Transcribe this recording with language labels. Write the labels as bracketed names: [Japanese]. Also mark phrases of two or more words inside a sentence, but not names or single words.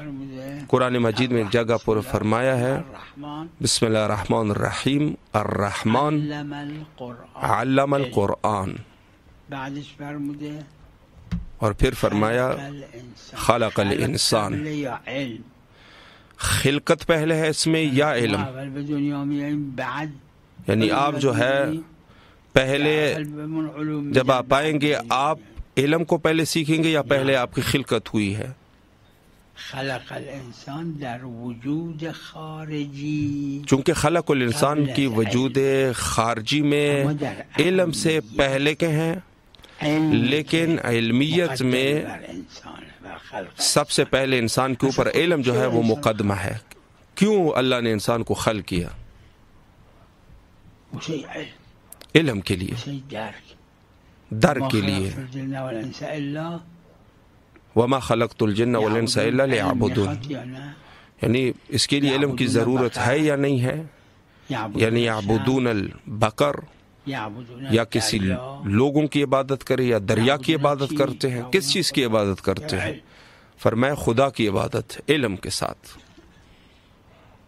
[Urdu] قرآن مجید میں ایک جگہ پر فرمایا ہے [Arabic] بسم اللہ الرحمن الرحیم الرحمن علم القرآن، [Urdu] اور پھر فرمایا [Arabic] خلق الانسان، [Urdu] خلقت پہلے ہے اس میں یا علم، یعنی آپ جو ہے پہلے جب آپ آئیں گے آپ علم کو پہلے سیکھیں گے یا پہلے آپ کی خلقت ہوئی ہے؟ [Arabic] خلق الانسان [Persian] در وجود خارجی، [Urdu] چونکہ [Arabic] خلق الانسان [Urdu] کی وجود خارجی میں علم سے پہلے کے ہیں، لیکن علمیت میں سب سے پہلے انسان کے اوپر علم جو ہے وہ مقدمہ ہے۔ کیوں اللہ نے انسان کو خلق کیا؟ علم کے لیے، درک کے لیے۔ [Arabic] وما خلقت الجن والانس الا ليعبدون، [Urdu] یعنی اس کے لیے علم کی ضرورت ہے یا نہیں ہے؟ یعنی [Arabic] یعبدون البقر، [Urdu] یا کسی لوگوں کی عبادت کرے یا دریا کی عبادت کرتے ہیں؟ کس چیز کی عبادت کرتے ہیں؟ فرمایا خدا کی عبادت علم کے ساتھ۔